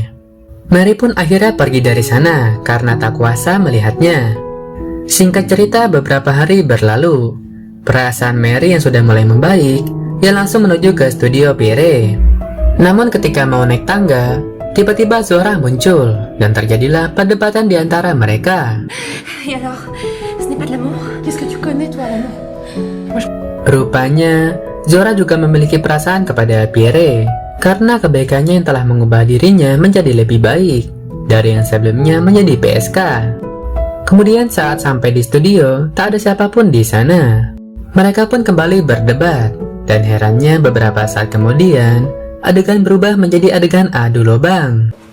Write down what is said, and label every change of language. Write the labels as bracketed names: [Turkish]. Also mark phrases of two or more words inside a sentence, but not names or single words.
[Indonesian] Mary pun akhirnya pergi dari sana karena tak kuasa melihatnya. Singkat cerita, beberapa hari berlalu. Perasaan Mary yang sudah mulai membaik, ia langsung menuju ke studio Pierre. Namun ketika mau naik tangga, tiba-tiba Zora muncul dan terjadilah perdebatan di antara mereka. [French] Et alors, ce n'est pas de l'amour? Qu'est-ce que tu connais toi l'amour? [Indonesian] Rupanya, Zora juga memiliki perasaan kepada Pierre karena kebaikannya yang telah mengubah dirinya menjadi lebih baik dari yang sebelumnya menjadi PSK. Kemudian saat sampai di studio, tak ada siapapun di sana. Mereka pun kembali berdebat, dan herannya beberapa saat kemudian, adegan berubah menjadi adegan adu lobang.